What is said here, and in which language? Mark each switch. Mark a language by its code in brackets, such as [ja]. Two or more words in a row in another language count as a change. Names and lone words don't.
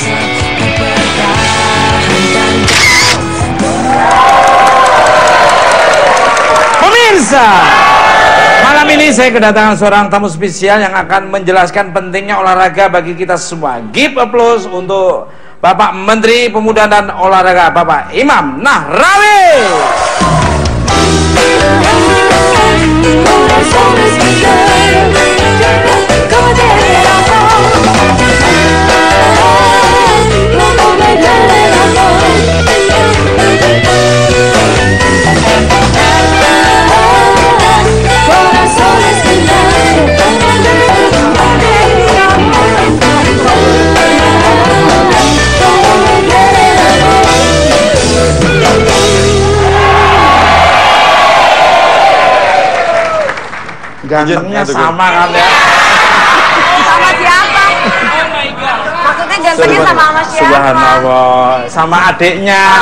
[id] Pemirsa, malam ini saya kedatangan seorang tamu spesial yang akan menjelaskan pentingnya olahraga bagi kita semua. [en] Give applause [id] untuk Bapak Menteri Pemuda dan Olahraga, Bapak Imam Nahrawi. [es] corazones ganaron, como debe el amor. Como me duele el amor. Corazones ganaron, como debe el amor. Como me duele el amor. [id] Gantengnya sama kan ya? Sama siapa? Maksudnya gantengnya sama siapa? Subhanallah, sama adiknya.